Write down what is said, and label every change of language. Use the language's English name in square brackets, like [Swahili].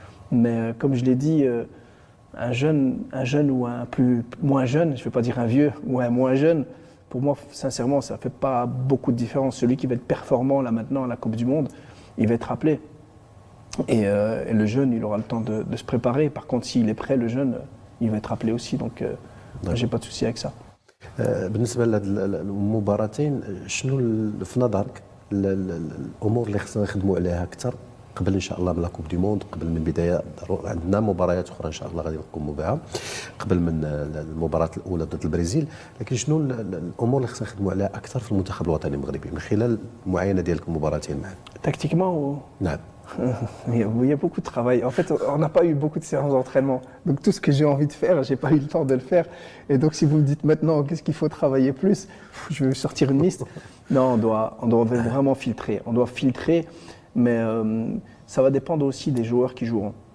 [French] Mais comme je l'ai dit, un jeune ou un moins jeune, je ne vais pas dire un vieux ou un moins jeune, pour moi, sincèrement, ça ne fait pas beaucoup de différence. Celui qui va être performant là maintenant à la Coupe du Monde, il va être rappelé. Et le jeune, il aura le temps de se préparer. Par contre, s'il est prêt, le jeune, il va être rappelé aussi. Donc, j'ai pas de souci avec ça. [Arabic] بالنسبه لهاد المباراتين شنو في نظرك الامور اللي خصنا نخدموا عليها اكثر قبل ان شاء الله من لا كوب دي موند، قبل من بدايه عندنا مباريات اخرى ان شاء الله غادي نقوموا بها قبل من المباراه الاولى ضد البرازيل، لكن شنو الامور اللي خصنا نخدموا عليها اكثر في المنتخب الوطني المغربي من خلال المعاينه ديالك المباراتين معنا؟ [French] Tactiquement, [Arabic] نعم. [French] Il y a beaucoup de travail. En fait, on n'a pas eu beaucoup de séances d'entraînement. Donc tout ce que j'ai envie de faire, j'ai pas eu le temps de le faire. Et donc si vous me dites maintenant qu'est-ce qu'il faut travailler plus, je vais sortir une liste. Non, on doit vraiment filtrer. On doit filtrer, mais ça va dépendre aussi des joueurs qui joueront.